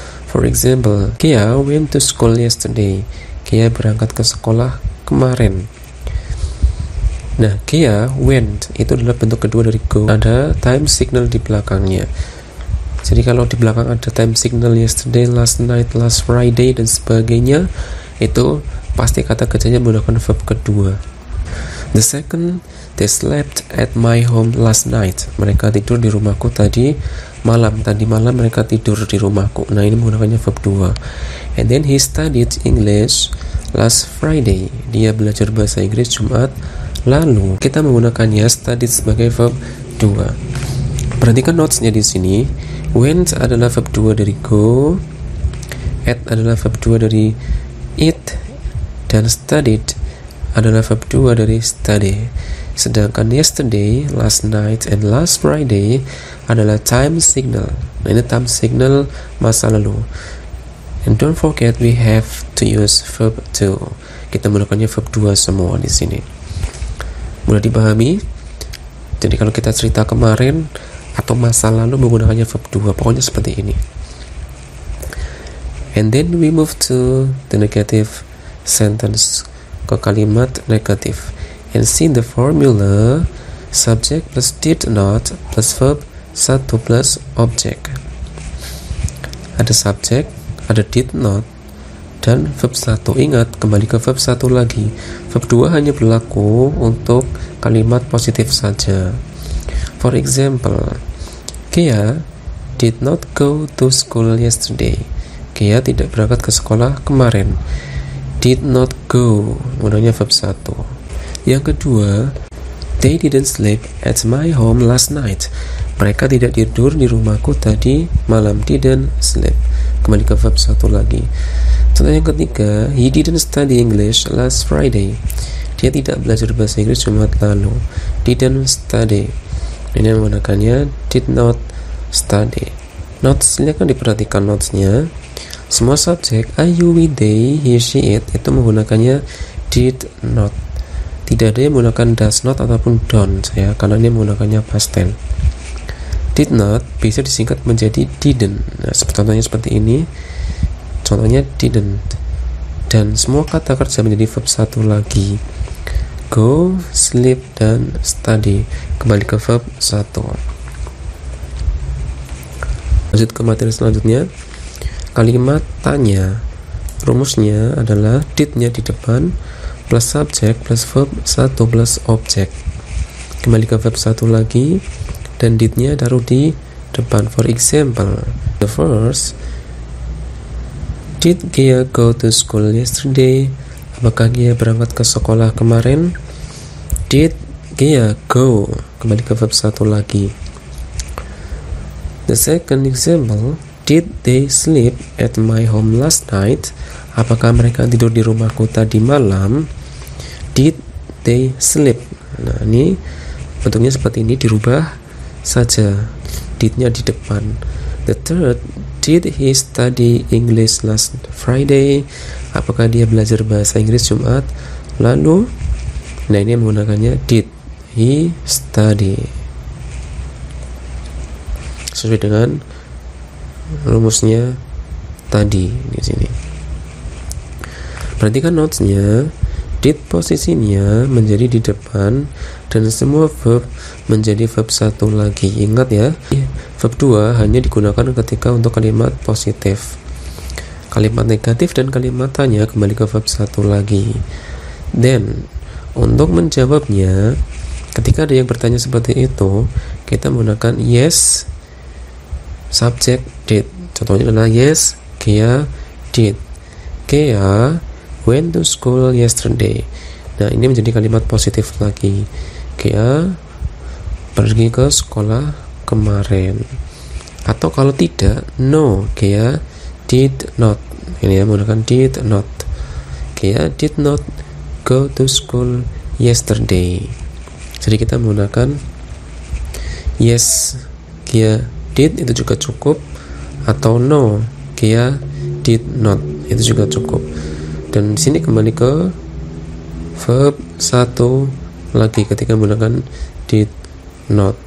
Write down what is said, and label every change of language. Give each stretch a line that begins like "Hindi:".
English: For example, Kia went to school yesterday.
Indonesian: Kia berangkat ke sekolah kemarin. Nah,
English: Kia went
Indonesian: itu adalah bentuk kedua dari go. Ada time signal di belakangnya. Jadi kalau di belakang ada time signal
English: yesterday, last night, last Friday,
Indonesian: dan sebagainya, itu pasti kata kerjanya menggunakan verb kedua.
English: The second, they slept at my home last night.
Indonesian: Mereka tidur di rumahku tadi malam. Tadi malam mereka tidur di rumahku. Nah, ini menggunakannya verb 2.
English: And then he studied English last Friday.
Indonesian: Dia belajar bahasa Inggris Jumat lalu. Kita menggunakannya studied sebagai verb 2. Perhatikan notes-nya di sini. Went adalah verb 2 dari go, at adalah verb 2 dari eat, dan studied adalah verb 2 dari study. Sedangkan
English: yesterday, last night, and last Friday
Indonesian: adalah time signal. Nah, ini time signal masa lalu.
English: And don't forget we have to use verb 2.
Indonesian: Kita menggunakannya verb 2 semua di sini. Mudah dipahami? Jadi kalau kita cerita kemarin atau masa lalu menggunakannya verb 2, pokoknya seperti ini.
English: And then we move to the negative sentence,
Indonesian: ke kalimat negatif.
English: And see the formula, subject plus did not plus verb 1 plus object.
Indonesian: Ada subject, ada did not, dan verb 1. Ingat, kembali ke verb 1 lagi. Verb 2 hanya berlaku untuk kalimat positif saja.
English: For example, Kia did not go to school yesterday.
Indonesian: Kia tidak berangkat ke sekolah kemarin. Did not go menggunakan verb 1. Yang kedua,
English: they didn't sleep at my home last night.
Indonesian: Mereka tidak tidur di rumahku tadi malam.
English: Didn't sleep.
Indonesian: Kembali ke verb 1 lagi. Contoh yang ketiga, he didn't study English last Friday. Dia tidak belajar bahasa Inggris Jumat lalu.
English: Didn't study.
Indonesian: Ini menggunakannya
English: did not study.
Indonesian: Notes, silakan diperhatikan notesnya. Semua subjek
English: I, you, we, they, he, she, it
Indonesian: itu menggunakannya did not. Tidak ada yang menggunakan does not ataupun don't ya, karena ini menggunakannya past tense. Did not bisa disingkat menjadi didn't. Nah, contohnya seperti ini. Contohnya didn't. Dan semua kata kerja menjadi verb 1 lagi. Go, sleep, dan study. Kembali ke verb 1. Lanjut ke materi selanjutnya. Kalimat tanya. Rumusnya adalah did-nya di depan plus subjek plus verb 1 plus objek. Kembali ke verb 1 lagi. Dan did-nya taruh di depan.
English: For example, the first, did Gia go to school yesterday?
Indonesian: Apakah Gia berangkat ke sekolah kemarin?
English: Did Gia go?
Indonesian: Kembali ke verb 1 lagi.
English: The second example, did they sleep at my home last night?
Indonesian: Apakah mereka tidur di rumahku tadi malam?
English: Did they sleep?
Indonesian: Nah, ini bentuknya seperti ini, dirubah saja. Did-nya di depan. The third, did he study English last Friday? Apakah dia belajar bahasa Inggris Jumat lalu? Nah, ini menggunakannya
English: did he study.
Indonesian: Sesuai dengan rumusnya tadi di sini. Perhatikan notesnya. Did posisinya menjadi di depan dan semua verb menjadi verb 1 lagi. Ingat ya, verb 2 hanya digunakan ketika untuk kalimat positif. Kalimat negatif dan kalimat tanya kembali ke verb 1 lagi. Then, untuk menjawabnya, ketika ada yang bertanya seperti itu, kita menggunakan
English: yes, subject did.
Indonesian: Contohnya adalah
English: yes, Gia did. Gia went to school yesterday.
Indonesian: Nah, ini menjadi kalimat positif lagi. Gia pergi ke sekolah kemarin. Atau kalau tidak,
English: no, Gia did not.
Indonesian: Ini ya, menggunakan did not.
English: Gia did not go to school yesterday.
Indonesian: Jadi kita menggunakan
English: yes, Gia did,
Indonesian: itu juga cukup. Atau
English: no, Gia did not,
Indonesian: itu juga cukup. Dan di sini kembali ke verb 1 lagi ketika menggunakan did not.